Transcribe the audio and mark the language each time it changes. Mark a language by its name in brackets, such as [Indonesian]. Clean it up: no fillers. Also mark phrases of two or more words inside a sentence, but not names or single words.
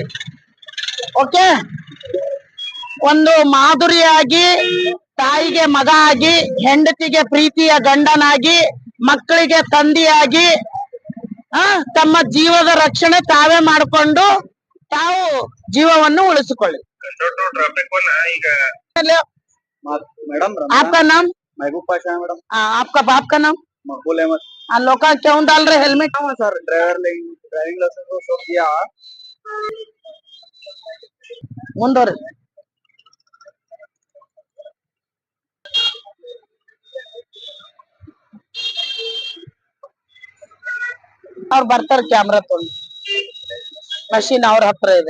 [Kannada] ಓಕೆ, ಒಂದು ಮಾಧುರಿಯಾಗಿ, ತಾಯಿಗೆ ಮಗ ಆಗಿ, ಹೆಂಡತಿಗೆ ಪ್ರೀತಿಯ ಗಂಡನಾಗಿ, ಮಕ್ಕಳಿಗೆ ತಂದೆಯಾಗಿ ತಮ್ಮ ಜೀವದ ರಕ್ಷಣೆ ತಾವೇ ಮಾಡಿಕೊಂಡು ತಾವು ಜೀವವನ್ನು ಉಳಿಸಿಕೊಳ್ಳಿ. [Hindi] मैडम आपका नाम? महबूब पाशा है मैडम। आपका बाप का नाम? मकबूल अहमद। लोग क्यों डाल रहे हेलमेट? सर [English] driving license [Hindi] को शो किया। [Kannada] ಮುಂದೋರಿ. ಅವ್ರು ಬರ್ತಾರ ಕ್ಯಾಮ್ರಾ ತೊಗೊಂಡು. ಮಷೀನ್ ಅವ್ರ ಹತ್ರ ಇದೆ.